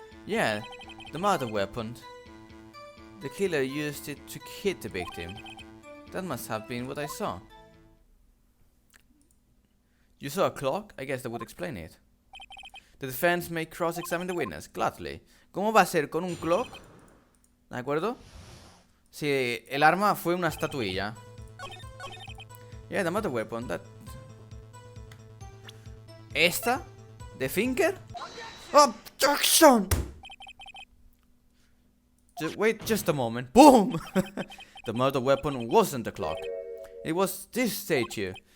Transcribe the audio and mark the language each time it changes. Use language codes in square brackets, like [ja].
[en] Yeah, the murder weapon. The killer used it to hit the victim. That must have been what I saw. You saw a clock? I guess that would explain it. The defense may cross-examine the witness, gladly. [es] ¿Cómo va a ser con un clock? ¿De acuerdo? Si el arma fue una estatuilla. [en] Yeah, the murder weapon, that... ¿Esta? ¿The finger? Objection! Wait just a moment. Boom! The murder weapon wasn't a clock. It was this statue.